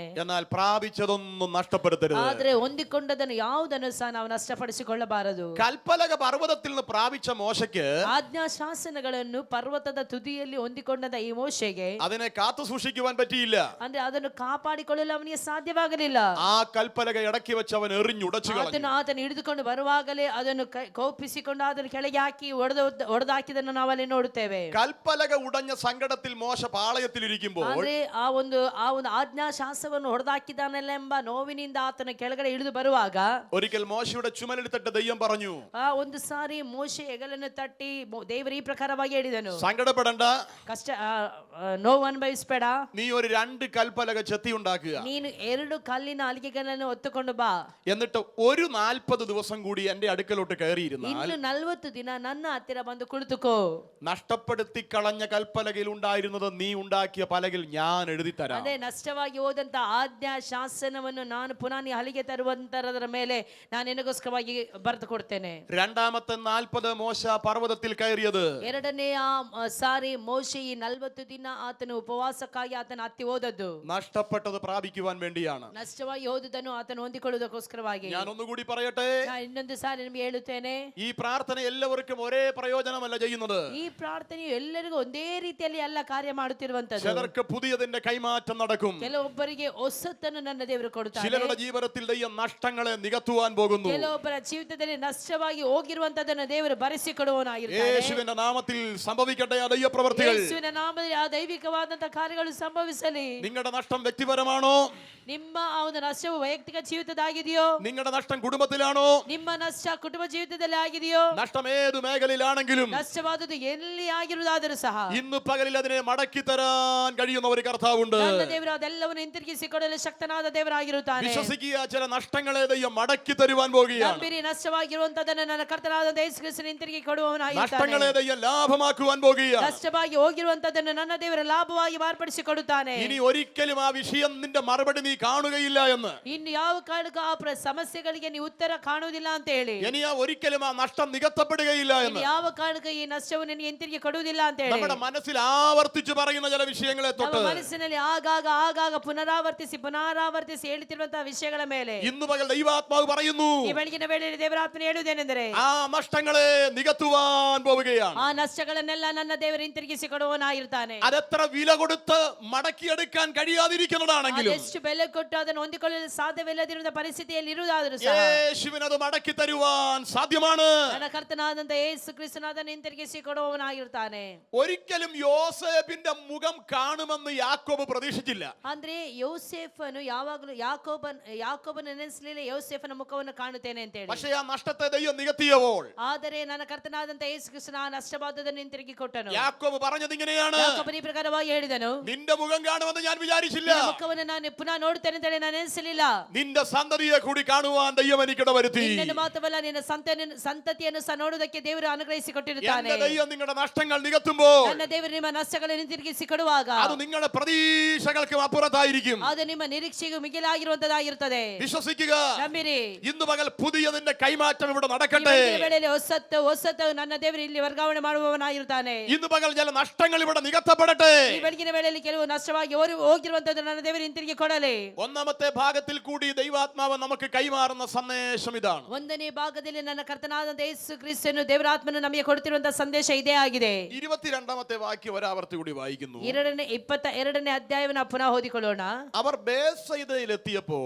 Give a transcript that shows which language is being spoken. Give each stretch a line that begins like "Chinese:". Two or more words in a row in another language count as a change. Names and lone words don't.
Malayalam: എന്നാൽ പ്രാപിച്ചതൊന്നും നഷ്ടപ്പെടുത്തരുത്.
Kannada: ಆದ್ರೆ ಹೊಂದಿಕೊಂಡದನ್ನು ಯಾವುದನ್ನು ಸಹ ನಾವು ನಷ್ಟಪಡಿಸಿಕೊಳ್ಳಬಾರದು.
Malayalam: കൽപ്പലക പർവ്വതത്തിൽ നിന്ന് പ്രാപിച്ച മോശയ്ക്ക്
Kannada: ಆಜ್ಞಾ ಶಾಸನಗಳನ್ನು ಪರ್ವತದ ತುದಿಯಲ್ಲಿ ಹೊಂದಿಕೊಂಡದ ಈ ಮೋಶೆಗೆ
Malayalam: അതിനെ കാത്തു സൂക്ഷിക്കുവാൻ പറ്റിയില്ല.
Kannada: ಅಂದ್ರೆ ಅದನ್ನು ಕಾಪಾಡಿಕೊಳ್ಳಲು ಅವನಿಗೆ ಸಾಧ್ಯವಾಗಲಿಲ್ಲ.
Malayalam: ആ കൽപ്പലക ഇടക്കി വെച്ച് അവൻ എറിഞ്ഞുടച്ചു കളഞ്ഞു.
Kannada: ಆತನು ಹಿಡಿದುಕೊಂಡು ಬರುವಾಗಲೇ ಅದನ್ನು ಕೋಪಿಸಿಕೊಂಡು ಅದನ್ನು ಕೆಳಗೆ ಹಾಕಿ ಹೊಡೆದಾಕಿದನ್ನು ನಾವಲ್ಲಿ ನೋಡುತ್ತೇವೆ.
Malayalam: കൽപ്പലക ഉടഞ്ഞ സങ്കടത്തിൽ മോശ പാളയത്തിൽ ഇരിക്കുമ്പോൾ
Kannada: ಅಂದ್ರೆ ಆ ಒಂದು ಆಜ್ಞಾ ಶಾಸನವನ್ನು ಹೊಡೆದಾಕಿದಾನಲ್ಲ ಎಂಬ ನೋವಿನಿಂದ ಆತನ ಕೆಳಗಡೆ ಇಳಿದು ಬರುವಾಗ
Malayalam: ഒരിക്കൽ മോശയുടെ ചുമലെടുത്തിട്ട് ദൈവം പറഞ്ഞു,
Kannada: ಒಂದು ಸಾರಿ ಮೋಶೆ ಹೆಗಲನ್ನು ತಟ್ಟಿ ದೇವರು ಈ ಪ್ರಕಾರವಾಗಿ ಹೇಳಿದನು,
Malayalam: സങ്കടപ്പെടണ്ട,
Kannada: ಕಷ್ಟ ನೋವು ಅನುಭವಿಸಬೇಡ,
Malayalam: നീ ഒരു 2 കൽപ്പലക ചെത്തി ഉണ്ടാക്കുക,
Kannada: ನೀನು 2 ಕಲ್ಲಿನ ಅಲಿಗೆಗಳನ್ನು ಹೊತ್ತುಕೊಂಡು ಬಾ,
Malayalam: എന്നിട്ട് ഒരു 40 ദിവസം കൂടി എന്റെ അടുക്കലോട്ട് കയറിയിരുന്നാൽ
Kannada: ಇನ್ನು 40 ದಿನ ನನ್ನ ಹತ್ತಿರ ಬಂದು ಕುಳಿತುಕೋ.
Malayalam: നഷ്ടപ്പെടുത്തി കളഞ്ഞ കൽപ്പലകയിൽ ഉണ്ടായിരുന്നത് നീ ഉണ്ടാക്കിയ പലകിൽ ഞാൻ എഴുതി തരാം.
Kannada: ಅದೇ ನಷ್ಟವಾಗಿ ಹೋದಂತ ಆಜ್ಞಾ ಶಾಸನವನ್ನು ನಾನು ಪುನಃ ನೀ ಹಲಿಗೆ ತರುವಂತರದರ ಮೇಲೆ ನಾನು ನಿನಗೋಸ್ಕರವಾಗಿ ಬರೆದು ಕೊಡ್ತೇನೆ.
Malayalam: രണ്ടാമത്തെ 40 മോശ പർവ്വതത്തിൽ കയറിയത്
Kannada: ಎರಡನೆಯ ಸಾರಿ ಮೋಶೆ ಈ 40 ದಿನ ಆತನು ಉಪವಾಸಕ್ಕಾಗಿ ಆತನ ಹತ್ತಿ ಹೋದದ್ದು
Malayalam: നഷ്ടപ്പെട്ടത് പ്രാപിക്കുവാൻ വേണ്ടിയാണ്.
Kannada: ನಷ್ಟವಾಗಿ ಹೋದುದನ್ನು ಆತನು ಹೊಂದಿಕೊಳ್ಳುವುದಕ್ಕೋಸ್ಕರವಾಗಿ.
Malayalam: ഞാൻ ഒന്നുകൂടി പറയട്ടെ,
Kannada: ನಾನು ಇನ್ನೊಂದು ಸಾರಿ ನಿಮಗೆ ಹೇಳುತ್ತೇನೆ,
Malayalam: ഈ പ്രാർത്ഥന എല്ലാവർക്കും ഒരേ പ്രയോജനമല്ല ചെയ്യുന്നത്.
Kannada: ಈ ಪ್ರಾರ್ಥನೆಯು ಎಲ್ಲರಿಗೂ ಒಂದೇ ರೀತಿಯಲ್ಲಿ ಎಲ್ಲ ಕಾರ್ಯ ಮಾಡುತ್ತಿರುವಂತದ್ದು.
Malayalam: ചിലർക്ക് പുതിയതിന്റെ കൈമാറ്റം നടക്കും,
Kannada: ಕೆಲವೊಬ್ಬರಿಗೆ ಹೊಸತನ್ನು ನನ್ನ ದೇವರು ಕೊಡುತ್ತಾರೆ.
Malayalam: ചിലരുടെ ജീവിതത്തിൽ ദൈവം നഷ്ടങ്ങളെ നികത്തുവാൻ പോകുന്നു.
Kannada: ಕೆಲವೊಬ್ಬರ ಜೀವಿತದಲ್ಲಿ ನಷ್ಟವಾಗಿ ಹೋಗಿರುವಂತದನ್ನು ದೇವರು ಭರಿಸಿಕೊಡುವವನಾಗಿರ್ತಾನೆ.
Malayalam: യേശുവിന്റെ നാമത്തിൽ സംഭവിക്കട്ടെ ആ ദൈവ പ്രവൃത്തികൾ.
Kannada: ಯೇಸುವಿನ ನಾಮದಲ್ಲಿ ಆ ದೈವಿಕವಾದಂತಹ ಕಾರ್ಯಗಳು ಸಂಭವಿಸಲಿ.
Malayalam: നിങ്ങളുടെ നഷ്ടം വ്യക്തിപരമാണോ?
Kannada: ನಿಮ್ಮ ಆ ಒಂದು ನಷ್ಟವು ವೈಯಕ್ತಿಕ ಜೀವಿತದಾಗಿದೆಯೋ?
Malayalam: നിങ്ങളുടെ നഷ്ടം കുടുംബത്തിലാണോ?
Kannada: ನಿಮ್ಮ ನಷ್ಟ ಕುಟುಂಬ ಜೀವಿತದಲ್ಲಿ ಆಗಿದೆಯೋ?
Malayalam: നഷ്ടം ഏത് മേഖലയിലാണെങ്കിലും
Kannada: ನಷ್ಟವಾದದ್ದು ಎಲ್ಲಿ ಆಗಿರುವುದಾದರೂ ಸಹ
Malayalam: ഇന്ന് പകലിൽ അതിനെ മടക്കി തരാൻ കഴിയുന്ന ഒരു കർത്താവുണ്ട്.
Kannada: ನನ್ನ ದೇವರು ಅದೆಲ್ಲವನ್ನು ಹಿಂತಿರುಗಿಸಿಕೊಡಲು ಶಕ್ತನಾದ ದೇವರಾಗಿರುತ್ತಾನೆ.
Malayalam: വിശ്വസിക്കുക, ചില നഷ്ടങ്ങളെ ദൈവം മടക്കി തരുവാൻ പോകുകയാണ്.
Kannada: ನಂಬಿರಿ, ನಷ್ಟವಾಗಿರುವಂತದನ್ನು ನನ್ನ ಕರ್ತನಾದ ಯೇಸು ಕ್ರಿಸ್ತನು ಹಿಂತಿರುಗಿ ಕೊಡುವವನಾಗಿರುತ್ತಾನೆ.
Malayalam: നഷ്ടങ്ങളെ ദൈവം ലാഭമാക്കുവാൻ പോകുകയാണ്.
Kannada: ನಷ್ಟವಾಗಿ ಹೋಗಿರುವಂತದನ್ನು ನನ್ನ ದೇವರು ಲಾಭವಾಗಿ ಮಾರ್ಪಡಿಸಿಕೊಡುತ್ತಾನೆ.
Malayalam: ഇനി ഒരിക്കലും ആ വിഷയം നിന്റെ മറുപടി നീ കാണുകയില്ല എന്ന്,
Kannada: ಇನ್ನು ಯಾವ ಕಾರಣಕ್ಕೂ ಆ ಸಮಸ್ಯೆಗಳಿಗೆ ನೀವು ಉತ್ತರ ಕಾಣುವುದಿಲ್ಲ ಅಂತ ಹೇಳಿ,
Malayalam: ഇനി ആ ഒരിക്കലും ആ നഷ്ടം നികത്തപ്പെടുകയില്ല എന്ന്
Kannada: ಯಾವ ಕಾರಣಕ್ಕೂ ಈ ನಷ್ಟವನ್ನು ನಿನಗೆ ಹಿಂತಿರುಗಿ ಕೊಡುವುದಿಲ್ಲ ಅಂತ ಹೇಳಿ
Malayalam: നമ്മുടെ മനസ്സിൽ ആവർത്തിച്ച് പറയുന്ന ചില വിഷയങ്ങളെ
Kannada: ನಮ್ಮ
Malayalam: തൊട്ട്
Kannada: ಮನಸ್ಸಿನಲ್ಲಿ ಆಗಾಗ ಪುನರಾವರ್ತಿಸಿ ಹೇಳುತ್ತಿರುವಂತಹ ವಿಷಯಗಳ ಮೇಲೆ
Malayalam: ഇന്ന് പകൽ ദൈവാത്മാവ് പറയുന്നു,
Kannada: ಈ ಬೆಳಗಿನ ವೇಳೆಯಲ್ಲಿ ದೇವರಾತ್ಮನೆ ಹೇಳುವುದೇನೆಂದರೆ,
Malayalam: ആ നഷ്ടങ്ങളെ നികത്തുവാൻ പോവുകയാണ്.
Kannada: ಆ ನಷ್ಟಗಳನ್ನೆಲ್ಲ ನನ್ನ ದೇವರು ಹಿಂತಿರುಗಿಸಿ ಕೊಡುವವನಾಗಿರ್ತಾನೆ.
Malayalam: അതെത്ര വില കൊടുത്ത് മടക്കിയെടുക്കാൻ കഴിയാതിരിക്കുന്നതാണെങ്കിലും
Kannada: ಅದೆಷ್ಟು ಬೆಲೆ ಬೆಲೆ ಕೊಟ್ಟು ಅದನ್ನು ಹೊಂದಿಕೊಳ್ಳಲು ಸಾಧ್ಯವಿಲ್ಲದಿರುವ ಪರಿಸ್ಥಿತಿಯಲ್ಲಿ ಇರುವುದಾದರೂ ಸಹ
Malayalam: യേശുവിനത് മടക്കി തരുവാൻ സാധ്യമാണ്.
Kannada: ನನ್ನ ಕರ್ತನಾದಂತ ಯೇಸು ಕ್ರಿಸ್ತನು ಅದನ್ನು ಹಿಂತಿರುಗಿಸಿ ಕೊಡುವವನಾಗಿರ್ತಾನೆ.
Malayalam: ഒരിക്കലും യോസേഫിന്റെ മുഖം കാണുമെന്ന് യാക്കോബ് പ്രതീക്ഷിച്ചില്ല.
Kannada: ಅಂದ್ರೆ ಯೋಸೇಫನು ಯಾವಾಗಲೂ ಯಾಕೋಬನ ನೆನೆಸಲಿಲ್ಲ ಯೋಸೇಫನ ಮುಖವನ್ನು ಕಾಣುತ್ತೇನೆ ಅಂತ ಹೇಳಿ.
Malayalam: പക്ഷേ ആ നഷ്ടത്തെ ദൈവം നികത്തിയപ്പോൾ
Kannada: ಆದರೆ ನನ್ನ ಕರ್ತನಾದಂತ ಯೇಸು ಕ್ರಿಸ್ತನು ಆ ನಷ್ಟವಾದದನ್ನು ಹಿಂತಿರುಗಿ ಕೊಟ್ಟನು.
Malayalam: യാക്കോബ് പറഞ്ഞത് ഇങ്ങനെയാണ്,
Kannada: ಯಾಕೋಬನು ಈ ಪ್ರಕಾರವಾಗಿ ಹೇಳಿದನು,
Malayalam: നിന്റെ മുഖം കാണുമെന്ന് ഞാൻ വിചാരിച്ചില്ല,
Kannada: ನಿನ್ನ ಮುಖವನ್ನು ನಾನು ಪುನಃ ನೋಡುತ್ತೇನೆ ಅಂತ ಹೇಳಿ ನಾನು ನೆನೆಸಲಿಲ್ಲ.
Malayalam: നിന്റെ സന്തതിയെ കൂടി കാണുവാൻ ദൈവം എനിക്കിട വരുത്തി.
Kannada: ನಿನ್ನನ್ನು ಮಾತ್ರವಲ್ಲ ನಿನ್ನ ಸಂತತಿಯನ್ನು ಸಹ ನೋಡುವುದಕ್ಕೆ ದೇವರು ಅನುಗ್ರಹಿಸಿ ಕೊಟ್ಟಿರುತ್ತಾನೆ.
Malayalam: എന്റെ ദൈവം നിങ്ങളുടെ നഷ്ടങ്ങൾ നികത്തുമ്പോൾ
Kannada: ನನ್ನ ದೇವರು ನಿಮ್ಮ ನಷ್ಟಗಳನ್ನು ಹಿಂತಿರುಗಿಸಿ ಕೊಡುವಾಗ
Malayalam: അത് നിങ്ങളുടെ പ്രതീക്ഷകൾക്കും അപ്പുറത്തായിരിക്കും.
Kannada: ಅದು ನಿಮ್ಮ ನಿರೀಕ್ಷೆಗೂ ಮಿಗಿಲಾಗಿರುವಂತದ್ದಾಗಿರುತ್ತದೆ.
Malayalam: വിശ്വസിക്കുക.
Kannada: ನಂಬಿರಿ.
Malayalam: ഇന്ന് പകൽ പുതിയ നിന്റെ കൈമാറ്റം ഇവിടെ നടക്കട്ടെ.
Kannada: ವೇಳೆಯಲ್ಲಿ ಹೊಸತ್ತು ನನ್ನ ದೇವರು ಇಲ್ಲಿ ವರ್ಗಾವಣೆ ಮಾಡುವವನಾಗಿರುತ್ತಾನೆ.
Malayalam: ഇന്ന് പകൽ ചില നഷ്ടങ്ങൾ ഇവിടെ നികത്തപ്പെടട്ടെ.
Kannada: ಈ ಬೆಳಗಿನ ವೇಳೆಯಲ್ಲಿ ಕೆಲವು ನಷ್ಟವಾಗಿ ಹೋಗಿರುವಂತದ್ದು ನನ್ನ ದೇವರು ಹಿಂತಿರುಗಿ ಕೊಡಲಿ.
Malayalam: ഒന്നാമത്തെ ഭാഗത്തിൽ കൂടി ദൈവാത്മാവ് നമുക്ക് കൈമാറുന്ന സന്ദേശം ഇതാണ്.
Kannada: ಒಂದನೇ ಭಾಗದಲ್ಲಿ ನನ್ನ ಕರ್ತನಾದ ಯೇಸು ಕ್ರಿಸ್ತನು ದೇವರಾತ್ಮನು ನಮಗೆ ಕೊಡುತ್ತಿರುವಂತಹ ಸಂದೇಶ ಇದೇ ಆಗಿದೆ.
Malayalam: 22ാമത്തെ വാക്യം ഒരാവർത്തി കൂടി വായിക്കുന്നു.
Kannada: 22ನೇ ಅಧ್ಯಾಯವನ್ನು ಪುನಃ ಓದಿಕೊಳ್ಳೋಣ.
Malayalam: അവർ ബേത്സയിലെത്തിയപ്പോൾ